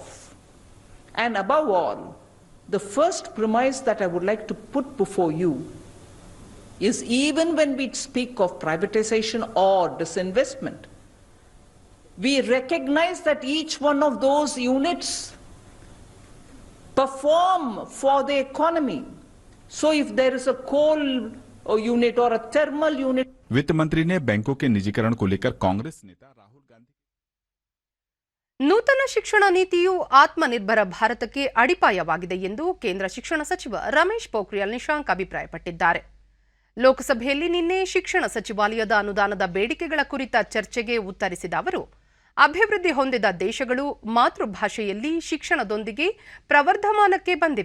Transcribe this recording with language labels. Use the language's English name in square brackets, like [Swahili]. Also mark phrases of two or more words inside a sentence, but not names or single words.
[English] And above all, the first premise that I would like to put before you is, even when we speak of privatization or disinvestment, we recognize that each one of those units perform for the economy. So if there is a coal unit or a thermal unit, [Hindi] वित्त मंत्री ने बैंकों के निजीकरण को लेकर कांग्रेस नेता राहुल गांधी [Kannada] ನೂತನ ಶಿಕ್ಷಣ ನೀತಿಯು ಆತ್ಮನಿರ್ಭರ ಭಾರತಕ್ಕೆ ಅಡಿಪಾಯವಾಗಿದೆ ಎಂದು ಕೇಂದ್ರ ಶಿಕ್ಷಣ ಸಚಿವ ರಮೇಶ್ ಪೋಖ್ರಿಯಾಲ್ ನಿಶಾಂಕ್ ಅಭಿಪ್ರಾಯಪಟ್ಟಿದ್ದಾರೆ. ಲೋಕಸಭೆಯಲ್ಲಿ ನಿನ್ನೆ ಶಿಕ್ಷಣ ಸಚಿವಾಲಯದ ಅನುದಾನದ ಬೇಡಿಕೆಗಳ ಕುರಿತ ಚರ್ಚೆಗೆ ಉತ್ತರಿಸಿದ ಅವರು, ಅಭಿವೃದ್ಧಿ ಹೊಂದಿದ ದೇಶಗಳು ಮಾತೃಭಾಷೆಯಲ್ಲಿ ಶಿಕ್ಷಣದೊಂದಿಗೆ ಪ್ರವರ್ಧಮಾನಕ್ಕೆ ಬಂದಿವೆ.